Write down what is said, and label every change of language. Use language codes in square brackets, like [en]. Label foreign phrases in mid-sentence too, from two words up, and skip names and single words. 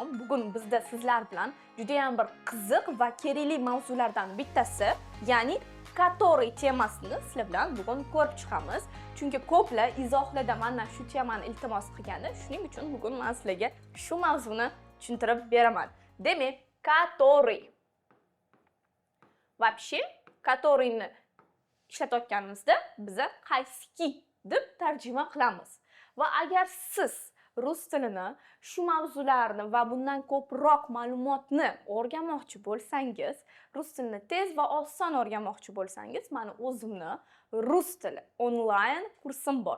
[uz] Bugun bizda sizlar bilan juda ham bir qiziq va kerakli mavzulardan bittasi, ya'ni который temasini sizlar bilan bugun ko'rib chiqamiz. Chunki ko'plar izohlarda mana shu temani iltimos qilgandi. Shuning uchun bugun men sizlarga shu mavzuni tushuntirib beraman. Demak, [ru] который. Вообще, [uz] которыйni ishlatayotganimizda biz qaysiki deb tarjima qilamiz. Va agar siz rus tilini, shu mavzularni va bundan ko'proq ma'lumotni o'rganmoqchi bo'lsangiz, rus tilini tez va oson o'rganmoqchi bo'lsangiz, mana o'zimni rus tili onlayn kursim bor.